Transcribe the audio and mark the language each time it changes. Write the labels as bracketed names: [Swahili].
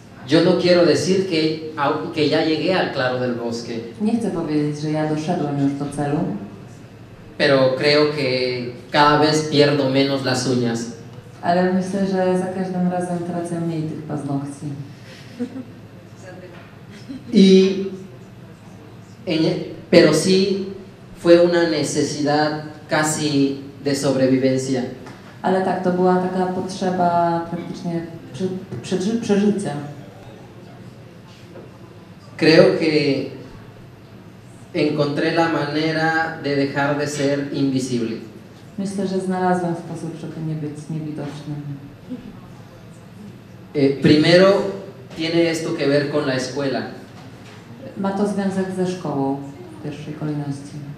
[Spanish] Yo no quiero decir que ya llegué al claro del bosque, [Polish] Nie chcę powiedzieć, że ja doszedłem już do celu, [Spanish] pero creo que cada vez pierdo menos las uñas. [Polish] ale myślę, że za każdym razem tracę mniej tych paznokci. [Spanish] Pero sí fue una necesidad casi de sobrevivencia. [Polish] Ale tak, to była taka potrzeba praktycznie przeżycia. [Spanish] Creo que encontré la manera de dejar de ser invisible. [Polish] Myślę, że znalazłem sposób, żeby nie być niewidocznym. [Spanish] Primero tiene esto que ver con la escuela. [Polish] Ma to związek ze szkołą w pierwszej kolejności.